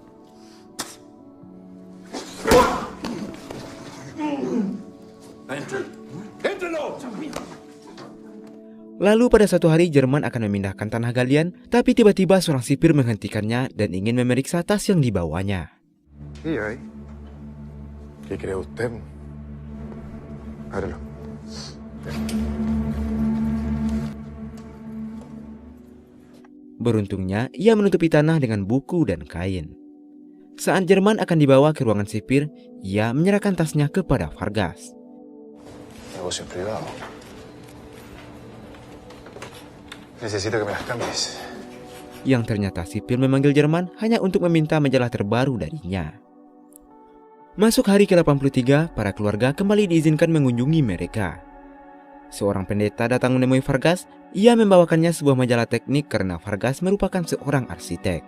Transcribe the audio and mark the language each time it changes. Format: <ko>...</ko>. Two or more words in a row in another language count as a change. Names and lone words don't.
<id>Lalu pada suatu hari Jerman akan memindahkan tanah galian, tapi tiba-tiba seorang sipir menghentikannya dan ingin memeriksa tas yang dibawanya. Iya,</id> <es>¿qué cree usted? Ábrelo.</es> <id>Beruntungnya, ia menutupi tanah dengan buku dan kain. Saat Jerman akan dibawa ke ruangan sipir, ia menyerahkan tasnya kepada Vargas.</id> <es>Negocio privado. Necesito que me las cambies.</es> <id>Yang ternyata sipil memanggil Jerman hanya untuk meminta majalah terbaru darinya. Masuk hari ke-83, para keluarga kembali diizinkan mengunjungi mereka. Seorang pendeta datang menemui Vargas. Ia membawakannya sebuah majalah teknik karena Vargas merupakan seorang arsitek.</id>